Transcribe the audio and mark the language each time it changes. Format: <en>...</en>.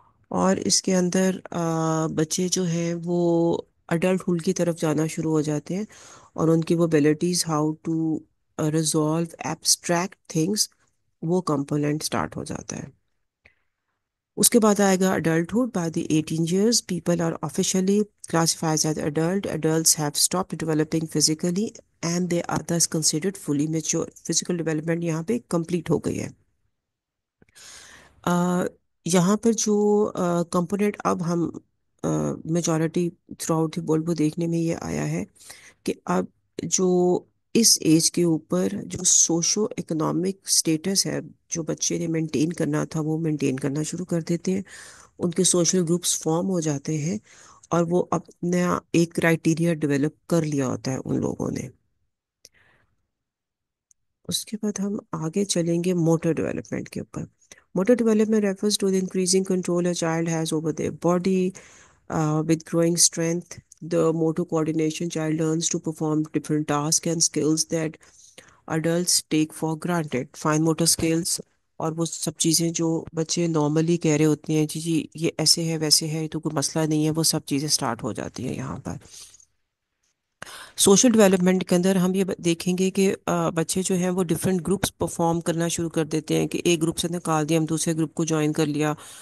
<ur>اور اس کے اندر بچے جو ہیں وہ اڈلٹ ہوڈ کی طرف جانا شروع ہو جاتے ہیں، اور ان کی وہ abilities</ur> <en>how to resolve abstract things,</en> <ur>وہ کمپوننٹ سٹارٹ ہو جاتا ہے. اس کے بعد آئے گا adulthood.</ur> <en>By the 18 years people are officially classified as adult. Adults have stopped developing physically and they are thus considered fully mature.</en> <ur>Physical development یہاں پہ complete ہو گئی ہے. یہاں پر جو کمپوننٹ اب ہم</ur> <en>majority throughout the world</en> <ur>وہ دیکھنے میں یہ آیا ہے کہ اب جو اس ایج کے اوپر جو سوشو اکنامک سٹیٹس ہے جو بچے نے مینٹین کرنا تھا وہ مینٹین کرنا شروع کر دیتے ہیں. ان کے سوشل گروپس فارم ہو جاتے ہیں، اور وہ اپنا ایک کرائٹیریا ڈیولپ کر لیا ہوتا ہے ان لوگوں نے. اس کے بعد ہم آگے چلیں گے موٹر ڈیولپمنٹ کے اوپر.</ur> <en>Motor development refers to the increasing control a child has over their body. With growing strength, the motor coordination child learns to perform different tasks and skills that adults take for granted.</en> <ur>Fine motor skills اور وہ سب چیزیں جو بچے normally کہہ رہے ہوتے ہیں، جی جی یہ ایسے ہے ویسے ہے تو کوئی مسئلہ نہیں ہے، وہ سب چیزیں سٹارٹ ہو جاتی ہیں یہاں پر. سوشل ڈیولپمنٹ کے اندر ہم یہ دیکھیں گے کہ بچے جو ہیں وہ ڈفرینٹ گروپس پرفارم کرنا شروع کر دیتے ہیں، کہ ایک گروپ سے نکال دیا ہم دوسرے گروپ کو جوائن کر لیا،</ur>